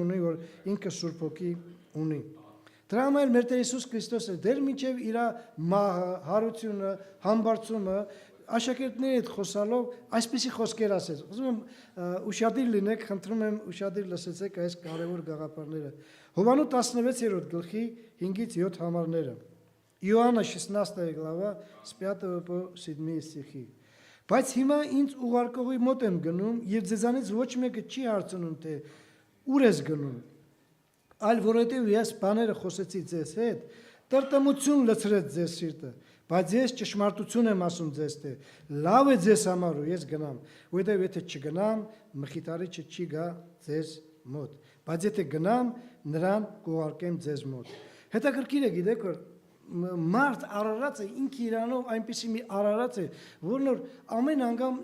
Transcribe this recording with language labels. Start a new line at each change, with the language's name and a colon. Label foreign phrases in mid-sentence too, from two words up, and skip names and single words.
Armenian: ունի, որ ինքը Սուրբ Հոգի ունի։ Դրա համար մեր Տեր Հիսուս Քրիստոսը դեռ միջև իր մահը, հարությունը, համբարձումը աշակերտների հետ խոսալով այսպիսի խոսքեր ասեց։ Ուզում եմ ուշադիր լինեք, խնդրում եմ ուշադիր լսեցեք այս կարևոր գաղափարները։ Հովանու 16-րդ գլխի 5-ից 7 համարները։
Russian: Иоанна 16 глава с 5 по 7 стихи։
Armenian: Բայց հիմա ինձ ուղարկողի մոտ եմ գնում եւ ձեզանից ոչ մեկը չի հարցնում թե ուր ես գնում։ Այլ որովհետեւ ես բաները խոսեցի ձեզ հետ, տրտմություն լցրեց ձեզ սիրտը, բայց ես ճշմարտություն եմ ասում ձեզ թե լավ է ձեզ համար ու ես գնամ, որովհետեւ եթե չգնամ, մխիթարիչը չի գա ձեզ մոտ, բայց եթե գնամ, նրան կուղարկեմ ձեզ մոտ։ Հետաքրքիր է գիտեք որ մարդ արարած է ինքը իրանով այնպիսի մի արարած է, որն որ ամեն անգամ